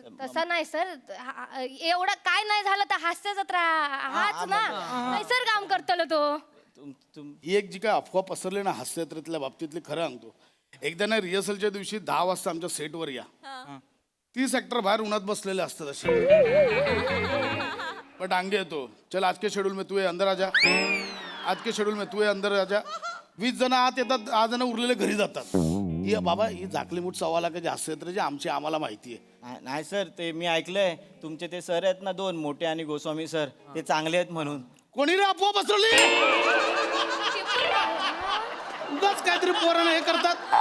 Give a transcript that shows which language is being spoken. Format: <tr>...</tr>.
<mr>तसं नाही सर एवढं काय नाही झालं तर हास्य जत्रा हाच ना सर काम करतलो तो. ही एक जी काय अफवा पसरली ना हास्ययात्रेतल्या बाबतीतली, खरं सांगतो. एकदा ना रिहर्सलच्या दिवशी 10 वाजता आमच्या सेटवर या. 30 ऍक्टर बाहेर उन्हात बसलेले असतात असे. पण डांगे येतो,</mr> <hi>चल आज के शेड्यूल में तू ये अंदर आजा, आज के शेड्यूल में तू ये अंदर आजा.</hi> <mr>20 जण आत येतात, 10 जण उरलेले घरी जातात. ही बाबा ही झाकली मूठ सव्वा लाखाची हास्ययात्रेची आमची आम्हाला माहिती आहे. नाही सर, ते मी ऐकलंय तुमचे ते सर आहेत ना 2 मोठे आणि गोस्वामी सर, ते चांगले आहेत म्हणून. कोणी रे अफवा पसरली? उगाच काहीतरी पोरांना हे करतात.</mr>